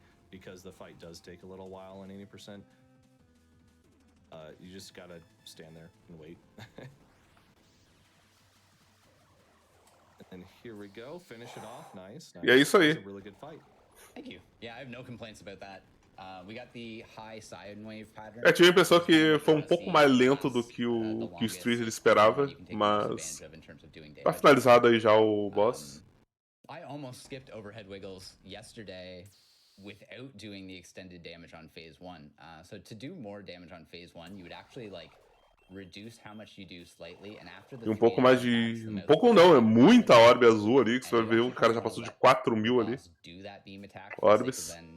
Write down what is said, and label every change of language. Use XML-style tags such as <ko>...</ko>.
<en>Because the fight does take a little while in 80%. You just gotta stand there and wait. And here we go, finish it off, nice.</en> <pt>E é isso aí.</pt> <en>Really good fight. Thank you. Yeah, I have no complaints about that. We got the high sine wave pattern.</en> <pt>Tive a impressão que foi um pouco mais lento do que o Street ele esperava, mas tá finalizado aí já o boss.</pt> <en>I almost skipped overhead wiggles yesterday without doing the extended damage on phase 1. So to do more damage on phase 1, you would actually reduce how much you do slightly, and after the</en> <pt>um pouco mais de... Um pouco não, é muita orbe azul ali, que você vai ver, o cara já passou de 4.000 ali. Orbes.</pt>